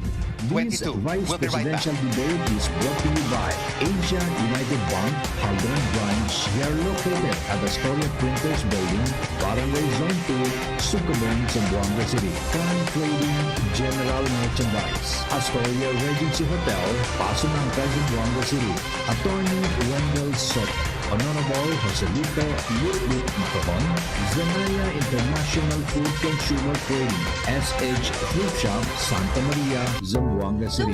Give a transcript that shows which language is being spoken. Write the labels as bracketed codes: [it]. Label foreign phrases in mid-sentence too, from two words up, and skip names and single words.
[en] This Vice We'll be right back. Presidential Debate is brought to you by Asia United Bank, Halden Branch. We are located at Astoria Printers Building, Barangay Zone 2, Sucabon, Zamboanga City. Prime Trading, General Merchandise, Astoria Regency Hotel, Paso Nangka, Zamboanga City. Attorney Wendell Sotto. Honorable Rizalito David, Zanaya International Food Consumer Trading, SH Fruit Shop, Santa Maria, Zamboanga City.